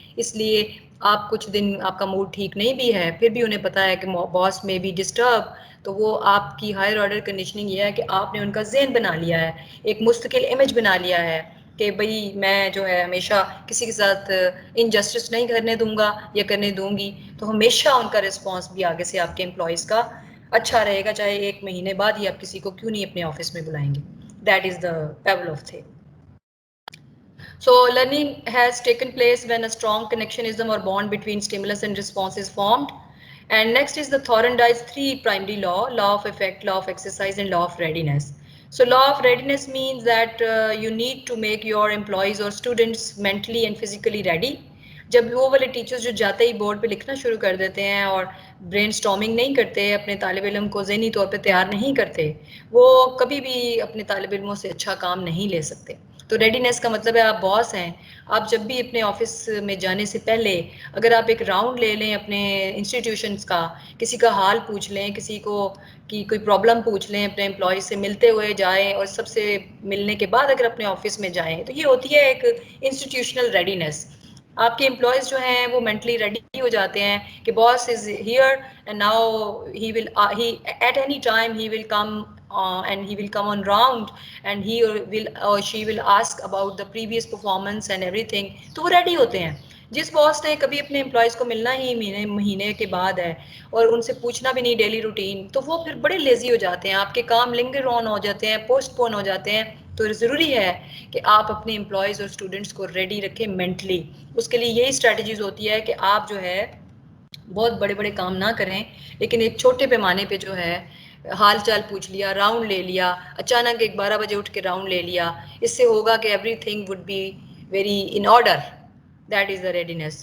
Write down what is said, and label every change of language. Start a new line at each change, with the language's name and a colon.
Urdu: اس لیے آپ کچھ دن آپ کا موڈ ٹھیک نہیں بھی ہے پھر بھی انہیں پتہ ہے کہ باس
English: may be disturb,
Urdu: تو وہ آپ کی ہائر آرڈر کنڈیشننگ یہ ہے کہ آپ نے ان کا ذہن بنا لیا ہے, ایک مستقل امیج بنا لیا ہے کہ بھئی میں جو ہے ہمیشہ کسی کے ساتھ انجسٹس نہیں کرنے دوں گا یا کرنے دوں گی. تو ہمیشہ ان کا رسپانس بھی آگے سے آپ کے امپلائیز کا اچھا رہے گا, چاہے 1 مہینے بعد ہی آپ کسی کو کیوں نہیں اپنے آفس میں بلائیں گے.
English: That is the Pavlov thing. So learning has taken place when a strong connectionism or bond between stimulus and response is formed. And next is the Thorndike's 3 primary law of effect, law of exercise and law of readiness. So law of readiness means that you need to make your employees or students mentally and physically ready.
Urdu: جب وہ والے teachers جو جاتے ہی board پہ لکھنا شروع کر دیتے ہیں اور برین سٹارمنگ نہیں کرتے, اپنے طالب علم کو ذہنی طور پہ تیار نہیں کرتے, وہ کبھی بھی اپنے طالب علموں سے اچھا کام نہیں لے سکتے. تو ریڈینیس کا مطلب ہے آپ باس ہیں, آپ جب بھی اپنے آفس میں جانے سے پہلے اگر آپ ایک راؤنڈ لے لیں اپنے انسٹیٹیوشنس کا, کسی کا حال پوچھ لیں, کسی کو کی کوئی پرابلم پوچھ لیں, اپنے امپلائیز سے ملتے ہوئے جائیں اور سب سے ملنے کے بعد اگر اپنے آفس میں جائیں, تو یہ ہوتی ہے ایک انسٹیٹیوشنل ریڈینیس. آپ کے امپلائیز جو ہیں وہ مینٹلی ریڈی ہو جاتے ہیں کہ
English: boss is here and now he will at any time he will come and he will come on round and he will or she will ask about the previous performance and everything,
Urdu: تو وہ ready ہوتے ہیں. جس باس نے کبھی اپنے employees کو ملنا ہی مہینے کے بعد ہے اور ان سے پوچھنا بھی نہیں ڈیلی روٹین, تو وہ پھر بڑے لیزی ہو جاتے ہیں, آپ کے کام لنگر آن ہو جاتے ہیں, پوسٹ پون ہو جاتے ہیں. تو ضروری ہے کہ آپ اپنے امپلائیز اور اسٹوڈنٹس کو ریڈی رکھیں مینٹلی. اس کے لیے یہی اسٹریٹجیز ہوتی ہے کہ آپ جو ہے بہت بڑے بڑے کام نہ کریں, لیکن ایک چھوٹے پیمانے پہ جو ہے حال چال پوچھ لیا, راؤنڈ لے لیا, اچانک 12 بجے اٹھ کے راؤنڈ لے لیا, اس سے ہوگا کہ
English: Everything would be very in order. That is the readiness.